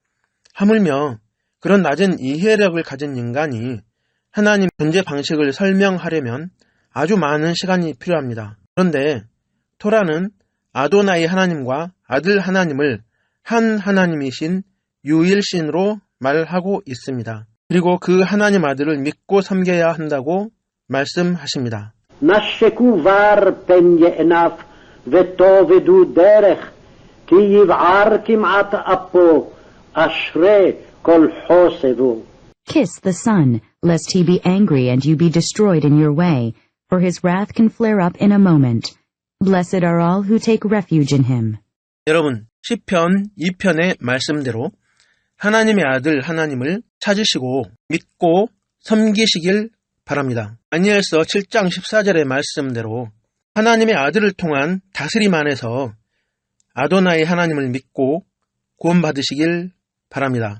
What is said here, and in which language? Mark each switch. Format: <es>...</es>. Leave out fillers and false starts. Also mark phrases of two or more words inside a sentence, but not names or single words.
<ko>하물며 그런 낮은 이해력을 가진 인간이 하나님 존재 방식을 설명하려면 아주 많은 시간이 필요합니다. 그런데 토라는 아도나이 하나님과 아들 하나님을 한 하나님이신 유일신으로 말하고 있습니다. 그리고 그 하나님 아들을 믿고 섬겨야 한다고 말씀하십니다.</ko> <he>נשקו בר פן יענף ותאבדו דרך כי יבער כמעט אפו אשרי כל חוסבו.</he> <en>Kiss the Son, lest he be angry and you be destroyed in your way, for his wrath can flare up in a moment. Blessed are all who take refuge in him.</en> <ko>여러분, 시편 2편의 말씀대로 하나님의 아들 하나님을 찾으시고 믿고 섬기시길 바랍니다. 다니엘서 7장 14절의 말씀대로 하나님의 아들을 통한 다스림 안에서 아도나이 하나님을 믿고 구원받으시길 바랍니다.</ko>